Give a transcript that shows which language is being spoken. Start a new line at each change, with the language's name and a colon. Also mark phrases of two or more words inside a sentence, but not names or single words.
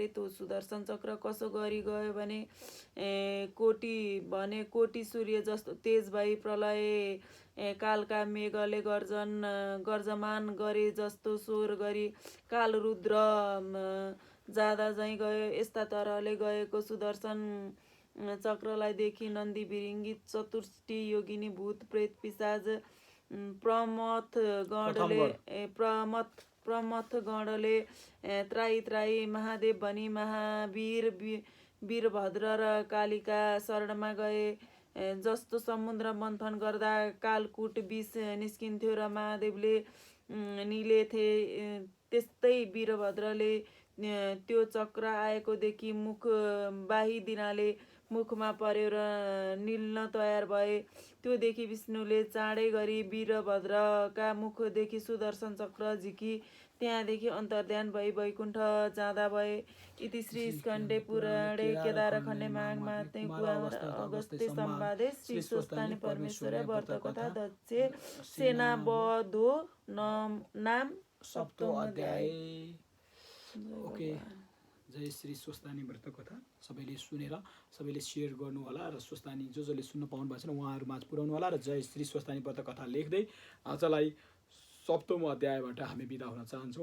Nepali: त्यो सुदर्शन चक्र कसो गरी गयो भने कोटी सूर्य जस्तो तेज भई प्रलय कालका मेघले गर्जमान गरे जस्तो स्वर गरी काल रुद्र जाँदा झैँ गयो। यस्ता तरहले गएको सुदर्शन चक्रलाई देखि नन्दी भिरिङ्गी चतुष्टी योगिनी भूत प्रेत पिशाच प्रमथ गणले त्राही महादेव भनी महावीर वीरभद्र र कालिका शरणमा गए। जस्तो समुद्र मन्थन गर्दा कालकुट विष निस्किन्थ्यो र महादेवले निलेथे, त्यस्तै वीरभद्रले त्यो चक्र आएको देखि मुख बाहिदिनाले मुखमा पर्यो र निल्न तयार भए। त्यो देखि विष्णुले चाँडै गरी वीरभद्रका मुखदेखि सुदर्शन चक्र झिकी त्यहाँदेखि अन्तर्ध्यान भई वैकुण्ठ जाँदा भए।
Sanskrit: इति श्री स्कन्धे पुराणे केदारखण्डे माघमाते अगस्त्य संवादे श्री स्वस्तानि परमेश्वर व्रतकथा दक्ष सेनावधो नाम
Nepali: 7औं अध्याय। ओके। जय श्री स्वस्तानी व्रत कथा सबैले सुनेर सबैले सेयर गर्नु होला र स्वस्तानी जसले सुन्न पाउनु भएको छैन उहाँहरू माझ पुर्याउनु होला र जय श्री स्वस्तानी व्रत कथा लेख्दै आजलाई 7औं अध्यायबाट हामी बिदा हुन चाहन्छौँ।